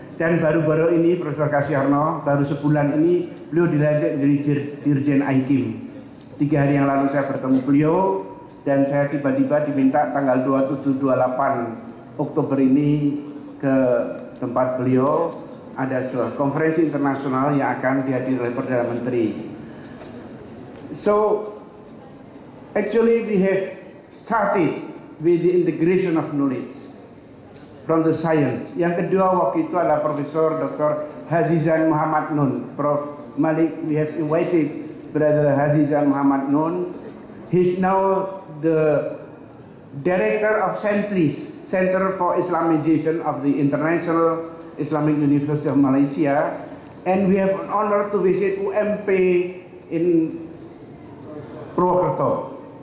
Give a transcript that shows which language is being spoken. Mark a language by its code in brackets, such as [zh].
[id] Dan baru-baru ini Profesor Kassiono, baru sebulan ini beliau dilantik dari Dirjen Aikim. 3 hari yang lalu saya bertemu beliau dan saya tiba-tiba diminta tanggal 27-28 Oktober ini ke tempat beliau. Ada sebuah konferensi internasional yang akan dihadiri oleh Perdana Menteri. [en] So actually we have started with the integration of knowledge from the science. [id] Yang kedua waktu itu adalah Profesor Dr. Hazizan Muhammad Nun. Prof. [en] Malik, we have invited Brother Hazizan Muhammad Nun. He's now the Director of CENTRIS, Center for Islamization of the International Islamic University of Malaysia. And we have an honor to visit UMP in Purwokerto.